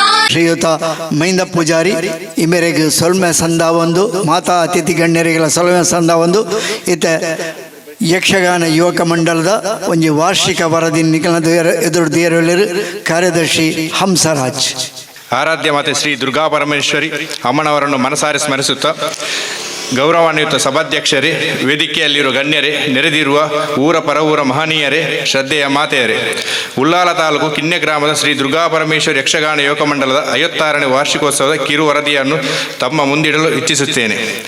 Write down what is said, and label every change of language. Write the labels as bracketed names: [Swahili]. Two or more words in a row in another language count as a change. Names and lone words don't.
[Tulu] ಶ್ರೀಯುತ ಮೈಂದ ಪೂಜಾರಿ ಈ ಮೇರೆಗೆ ಸೊಲ್ಮೆ ಸಂದ ಒಂದು ಮಾತಾ ಅತಿಥಿ ಗಣ್ಯರಿಗೆಲ್ಲ ಸೊಲ್ಮೆ ಸಂದ ಒಂದು ಇತ್ತ ಯಕ್ಷಗಾನ ಯುವಕ ಮಂಡಲದ ಒಂದು ವಾರ್ಷಿಕ ವರದಿ ನಿಖಲದ ಎದುರು ದಿಯರೊಳ್ಳೆರು ಕಾರ್ಯದರ್ಶಿ ಹಂಸರಾಜ್. [Kannada] ಆರಾಧ್ಯ ಮಾತೆ ಶ್ರೀ ದುರ್ಗಾ ಪರಮೇಶ್ವರಿ ಅಮ್ಮನವರನ್ನು ಮನಸಾರೆ ಸ್ಮರಿಸುತ್ತಾ ಗೌರವಾನ್ವಿತ ಸಭಾಧ್ಯಕ್ಷರೇ, ವೇದಿಕೆಯಲ್ಲಿರುವ ಗಣ್ಯರೇ, ನೆರೆದಿರುವ ಊರ ಪರವೂರ ಮಹನೀಯರೇ, ಶ್ರದ್ಧೆಯ ಮಾತೆಯರೇ, ಉಳ್ಳಾಲ ತಾಲೂಕು ಕಿನ್ನೆ ಗ್ರಾಮದ ಶ್ರೀ ದುರ್ಗಾಪರಮೇಶ್ವರಿ ಯಕ್ಷಗಾನ ಯುವಕ ಮಂಡಲದ 56ನೇ ವಾರ್ಷಿಕೋತ್ಸವದ ಕಿರು ವರದಿಯನ್ನು ತಮ್ಮ ಮುಂದಿಡಲು ಇಚ್ಛಿಸುತ್ತೇನೆ.